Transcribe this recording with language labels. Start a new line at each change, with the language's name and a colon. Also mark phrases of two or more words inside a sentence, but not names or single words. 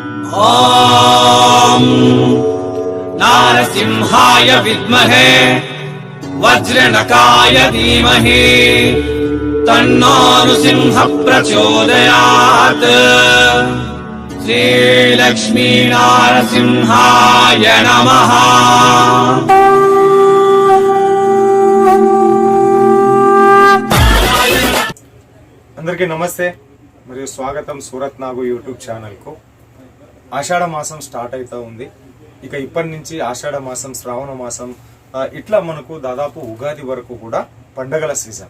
Sanskrit: ॐ नारसिंहाय विद्महे वज्रनकाय धीमहि तन्नो नृसिंह प्रचोदयात्। श्रीलक्ष्मी नारसिंहाय नमः।
Telugu: అందరికీ నమస్తే మరియు స్వాగతం సూరత్ నాగు యూట్యూబ్ ఛానల్కు. ఆషాఢ మాసం స్టార్ట్ అవుతూ ఉంది. ఇక ఇప్పటి నుంచి ఆషాఢ మాసం, శ్రావణ మాసం, ఇట్లా మనకు దాదాపు ఉగాది వరకు కూడా పండగల సీజన్.